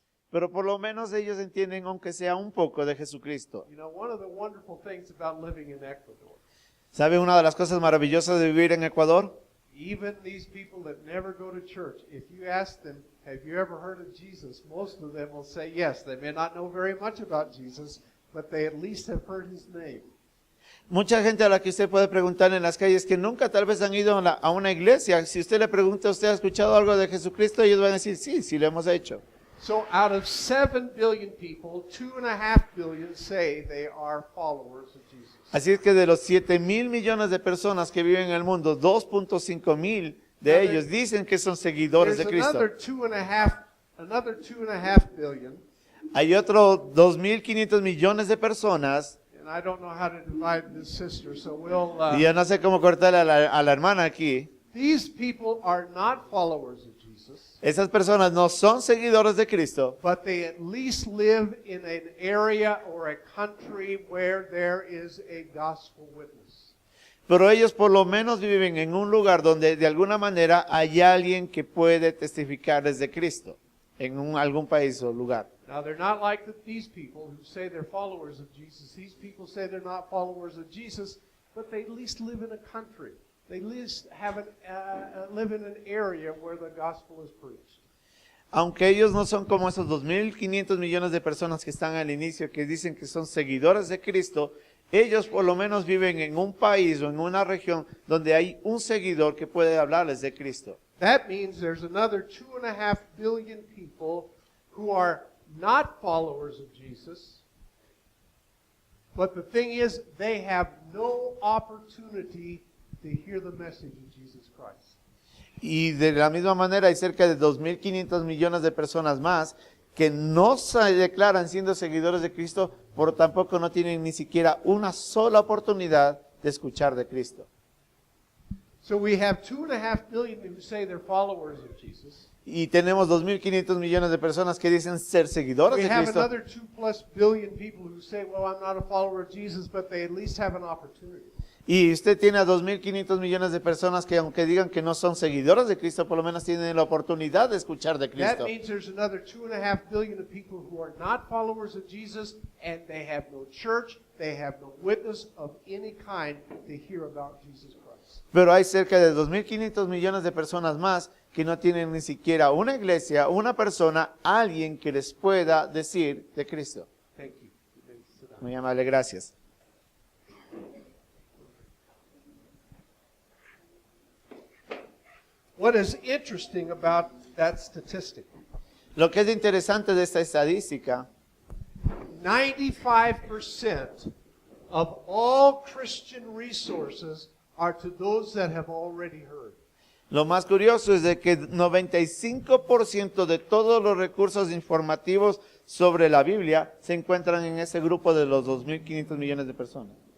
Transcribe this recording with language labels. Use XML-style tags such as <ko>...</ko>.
<es>Pero por lo menos ellos entienden aunque sea un poco de Jesucristo.</es> <en>You know, one of the wonderful things about living in Ecuador,</en> <es>¿Sabe una de las cosas maravillosas de vivir en Ecuador?</es> <en>even these people that never go to church, if you ask them, have you ever heard of Jesus? Most of them will say yes. They may not know very much about Jesus, but they at least have heard his name.</en> <es>Mucha gente a la que usted puede preguntar en las calles que nunca tal vez han ido a una iglesia. Si usted le pregunta, ¿usted ha escuchado algo de Jesucristo? Ellos van a decir, sí, sí lo hemos hecho.</es> <en>So out of 7 billion people, 2.5 billion say they are followers of Jesus.</en> <es>Así es que de los 7.000 millones de personas que viven en el mundo, 2.5 mil de ellos dicen que son seguidores de</es> <en>There's</en> <es>Cristo.</es> <en>another 2.5 billion,</en> <es>Hay otros 2.500 millones de personas,</es> <en>and I don't know how to divide this sister, so we'll.</en> <es>y yo no sé cómo cortarle a la hermana aquí.</es> <en>These people are not followers of Jesus,</en> <es>Esas personas no son seguidores de Cristo,</es> <en>but they at least live in an area or a country where there is a gospel witness.</en> <es>pero ellos por lo menos viven en un lugar donde de alguna manera hay alguien que puede testificarles de Cristo, en algún país o lugar.</es> <en>Now, they're not like these people who say they're followers of Jesus. These people say they're not followers of Jesus, but they at least live in a country. They at least live in an area where the gospel is preached.</en> <es>Aunque ellos no son como esos 2.500 millones de personas que están al inicio, que dicen que son seguidores de Cristo, ellos por lo menos viven en un país o en una región donde hay un seguidor que puede hablarles de Cristo.</es> <en>That means there's another 2.5 billion people who are not followers of Jesus. But the thing is, they have no opportunity to hear the message of Jesus Christ.</en> <es>Y de la misma manera hay cerca de 2.500 millones de personas más que no se declaran siendo seguidores de Cristo, pero tampoco no tienen ni siquiera una sola oportunidad de escuchar de Cristo.</es> <en>So we have 2.5 billion who say they're followers of Jesus.</en> <es>Y tenemos 2.500 millones de personas que dicen ser seguidores</es> <en>We</en> <es>de</es> <en>have</en> <es>Cristo.</es> <en>another 2+ billion people who say, well, I'm not a follower of Jesus, but they at least have an opportunity.</en> <es>Y usted tiene a 2.500 millones de personas que aunque digan que no son seguidores de Cristo, por lo menos tienen la oportunidad de escuchar de</es> <en>That</en> <es>Cristo.</es> <en>means there's another 2.5 billion of people who are not followers of Jesus, and they have no church, they have no witness of any kind to hear about Jesus Christ.</en> <es>Pero hay cerca de 2.500 millones de personas más que no tienen ni siquiera una iglesia, una persona, alguien que les pueda decir de Cristo.</es> <en>Thank you. You may sit down.</en> <es>Muy amable, gracias.</es> <en>What is interesting about that statistic?</en> <es>Lo que es interesante de esta estadística,</es> <en>95% of all Christian resources are to those that have already heard.</en> <es>lo más curioso es de que 95% de todos los recursos informativos sobre la Biblia se encuentran en ese grupo de los 2.500 millones de personas.</es>